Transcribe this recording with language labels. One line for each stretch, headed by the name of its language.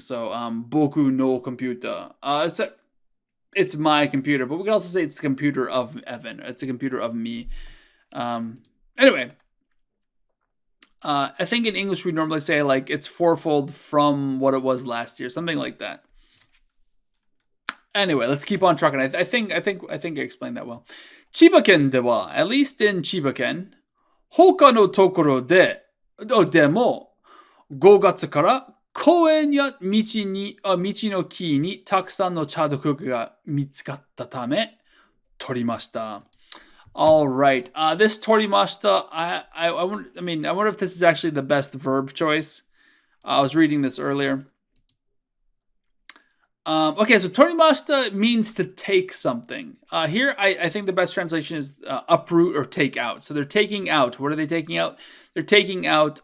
English: So,
Japanese: boku no computer.
English: It's my computer, but we can also say it's the computer of Evan. It's a computer of me. Anyway, I think in English we normally say like it's 4-fold from what it was last year, something like that. Anyway, let's keep on trucking. I think I explained that well.
Japanese: Chiba-ken de wa,
English: at least in Chiba-ken,
Japanese: hoka no tokoro de mo 5月から公園や道の木にたくさんのチャドクが見つかったため取りました。
English: All right. This torimashita, I wonder if this is actually the best verb choice. I was reading this earlier. Okay, so torimashita means to take something. Here, I think the best translation is uproot or take out. So they're taking out. What are they taking out? They're taking out.